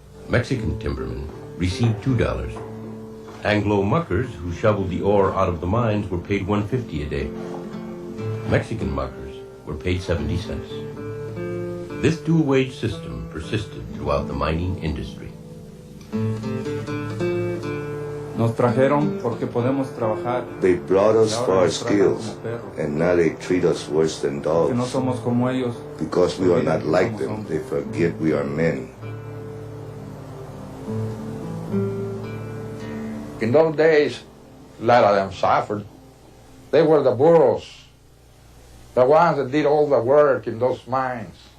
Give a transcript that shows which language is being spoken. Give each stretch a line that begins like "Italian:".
English: Mexican timbermen received $2. Anglo muckers who shoveled the ore out of the mines were paid $1.50 a day. Mexican muckers were paid 70 cents. This dual-wage system persisted throughout the mining industry.
Spanish: Nos trajeron porque podemos trabajar.
English: They brought us for our skills, and now they treat us worse than dogs.
Spanish: Que no somos como ellos.
English: Because we are not like them, they forget we are men. In those days, a lot of them suffered. They were the burros, the ones that did all the work in those mines.